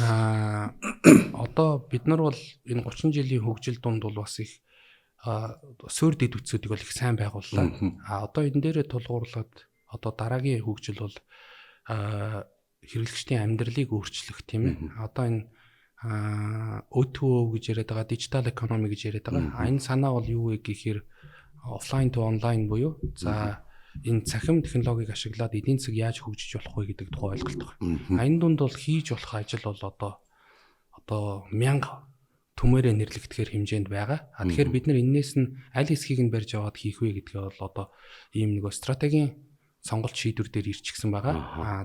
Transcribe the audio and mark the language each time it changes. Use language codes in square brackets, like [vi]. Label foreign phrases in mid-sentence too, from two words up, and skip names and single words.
[mn] Одоо бид нар бол энэ 30 жилийн хөгжил дунд бол бас их суурь дэд үтсүүдийг бол их сайн байгууллаа. Одоо энэ дээрээ тулгуурлаад одоо дараагийн хөгжил бол хэрэглэгчдийн амьдралыг өөрчлөх тийм ээ. Одоо энэ O2O гэж яриад байгаа, [en] digital economy [mn] гэж яриад байгаа. Энэ санаа бол юу вэ гэхээр [en] offline to online [mn] буюу за энэ цахим технологиг ашиглаад эдийн засаг яаж хөгжиж болох вэ гэдэг тухай ойлголт байна. Энэ дунд бол хийж болох ажил бол одоо 1000 төмөрөө нэрлэгдэхээр хэмжээнд байгаа. Тэгэхээр бид нар энээс нь аль хэсгийг нь барьж аваад хийх вэ гэдгээ бол одоо ийм нэг стратегийн сонголт шийдвэр дээр ирчихсэн байгаа.